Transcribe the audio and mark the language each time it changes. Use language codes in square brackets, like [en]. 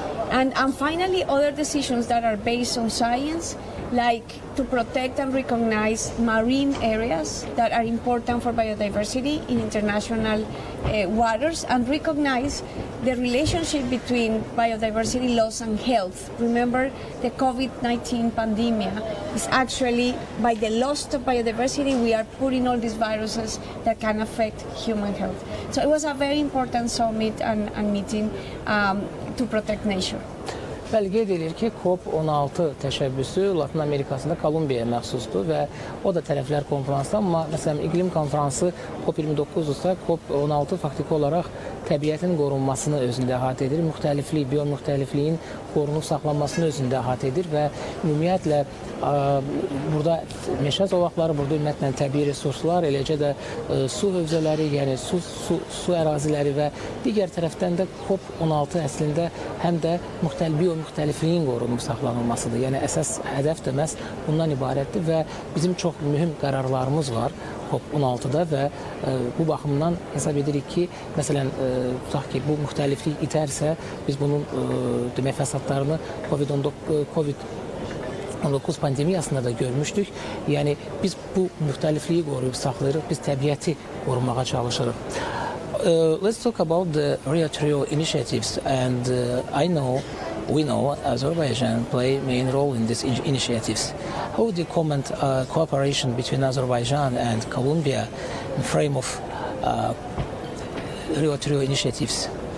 [en] And finally, other decisions that are based on science, like to protect and recognize marine areas that are important for biodiversity in international waters, and recognize the relationship between biodiversity loss and health. Remember, the COVID-19 pandemic is actually, by the loss of biodiversity, we are putting all these viruses that can affect human health. So it was a very important summit and meeting to protect nature. [az] Bəli, qeyd edir ki, COP16 təşəbbüsü Latin Amerikasında Kolumbiyaya məxsusdur və o da tərəflər konferansda, amma məsələn iqlim konferansı COP29-dursa, COP16 faktiki olaraq təbiətin qorunmasını özündə əhatə edir, müxtəliflik, biomüxtəlifliyin qorunub saxlanmasını özündə əhatə edir və ümumiyyətlə burada meşə zolaqları, burada ümumiyyətlə təbii resurslar, eləcə də su hövzələri, yəni su əraziləri və digər tərəfdən də COP16 əslində həm də biomüxtəlifliyin qorunub saxlanılmasıdır. Yəni əsas hədəf də məhz bundan ibarətdir və bizim çox mühüm qərarlarımız var COP16-da və bu baxımdan hesab edirik ki, məsələn, tutaq ki, bu müxtəliflik itərsə, biz bunun demək fəsadlarını COVID-19 pandemiyasında da görmüşdük. Yəni biz bu müxtəlifliyi qoruyub saxlayırıq, biz təbiəti qorumağa çalışırıq. [en] Let's talk about the Rio initiatives, and we know Azerbaijan play a main role in these initiatives. How would you comment cooperation between Azerbaijan and Colombia in frame of Rio initiatives?